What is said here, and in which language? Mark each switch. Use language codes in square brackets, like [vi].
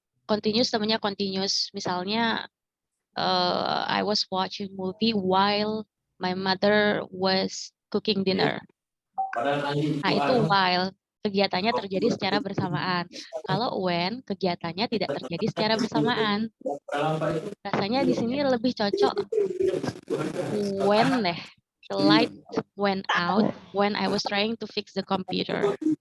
[en] Continuous [id] namanya [en] continuous. [id] Misalnya [en] I was watching movie while my mother was cooking dinner. [id] Nah, itu while kegiatannya terjadi secara bersamaan. Kalau when kegiatannya tidak terjadi secara bersamaan. Rasanya di sini lebih cocok when deh. [en] The light went out when I was trying to fix the computer.